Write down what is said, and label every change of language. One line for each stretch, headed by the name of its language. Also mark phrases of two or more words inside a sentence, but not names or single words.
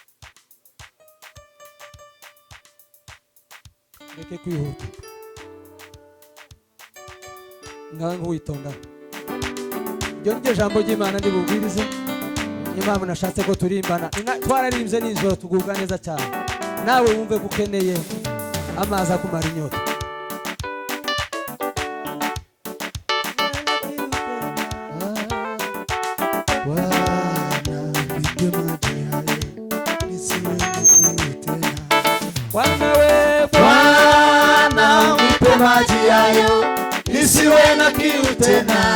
Kinyarwanda: Reke kwihuta. Ngango witonda. Ryo ni ijambo ry'Imana ndi bubwirize. Impamvu nashatse ko turimbana. Twararimbye n'ijoro tugubwa neza cyane. Nawe wumve gukeneye amazi akumara inyota.
Swahili: Bwana unipe maji hayo nisiwe na kiu tena.